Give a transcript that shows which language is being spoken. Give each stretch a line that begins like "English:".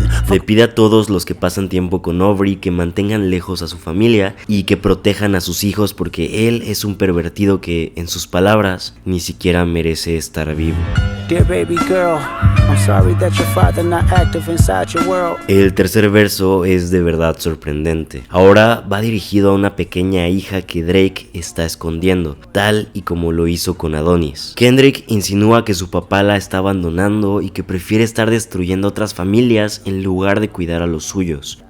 Spanish: Le pide a todos los que pasan tiempo con Aubrey que mantengan lejos a su familia y que protejan a sus hijos porque él es un pervertido que, en sus palabras, ni siquiera merece estar vivo.
English: Dear baby girl, I'm sorry that your father not active inside your world.
Spanish: El tercer verso es de verdad sorprendente. Ahora va dirigido a una pequeña hija que Drake está escondiendo, tal y como lo hizo con Adonis. Kendrick insinúa que su papá la está abandonando y que prefiere estar destruyendo otras familias en lugar de cuidar a los suyos.